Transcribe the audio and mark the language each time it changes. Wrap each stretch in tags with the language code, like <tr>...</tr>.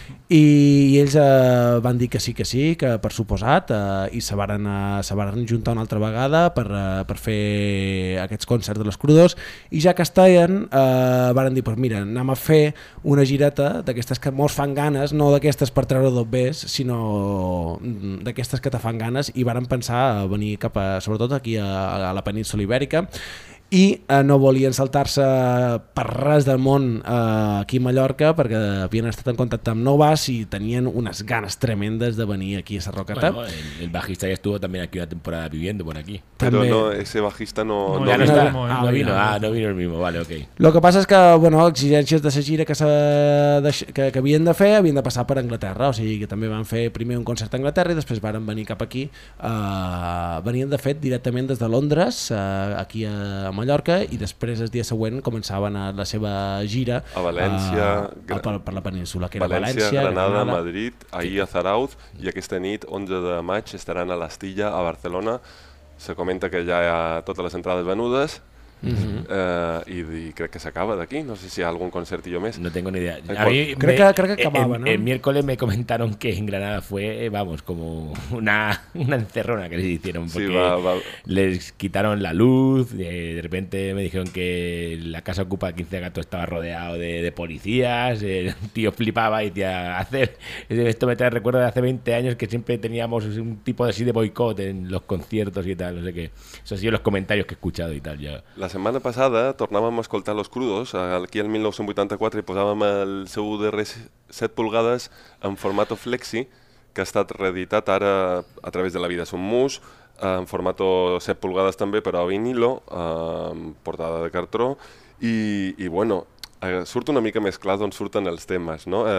<ca>I ells van dir que sí, que per suposat, i se varen juntar una altra vegada per fer aquests concerts de les Crudos, i ja que estaven, varen dir, pues mira, anem a fer una gireta d'aquestes que molts fan ganes, no d'aquestes per treure dos bes, sinó d'aquestes que te fan ganes, i varen pensar a venir sobretot aquí a la península Ibèrica, i no volien saltar-se per res del món aquí a Mallorca perquè havien estat en contacte amb Novas i tenien unes ganes tremendes de venir aquí a Sa Rocata.</ca> <es>Bueno, el bajista ja estuvo también aquí una temporada viviendo por aquí. També... Pero no, ese bajista no... No vino el mismo, vale, ok. Lo que pasa es que,</es> <ca>bueno, exigències de la gira que havien de fer havien de passar per Anglaterra, o sigui que també van fer primer un concert a Anglaterra i després varen venir cap aquí. Venien, de fet, directament des de Londres, aquí a Mallorca, i després el dia següent començaven la seva gira a València, per la península, que era València, Granada, Madrid, ahir a Zarautz, i aquesta nit, 11 de maig, estaran a l'Astilla, a Barcelona. Se comenta que ja hi ha totes les entrades venudes. I crec que s'acaba d'aquí, no sé si hi ha algun concert i jo més.</ca> <es>No tengo ni idea.</es> <ca>Crec que acabava, no?</ca> <es>El miércoles me comentaron que en Granada fue, vamos, como una encerrona que les hicieron, porque sí, va. Les quitaron la luz, de repente me dijeron que la casa ocupa 15 gatos estaba rodeado de policías, el tío flipaba y decía, esto me trae recuerdo de hace 20 años que siempre teníamos un tipo así de boicot en los conciertos y tal, no sé qué. Eso ha sido los comentarios que he escuchado y tal, ya.</es> <ca>La setmana passada tornàvem a escoltar Los Crudos aquí el 1984 i posàvem el seu darrer 7 pulgades en formato flexi que ha estat reeditat ara a través de La Vida Som Mus en formato 7 pulgades també però a vinilo, portada de cartró i bueno, surt una mica més clar d'on surten els temes, no?</ca>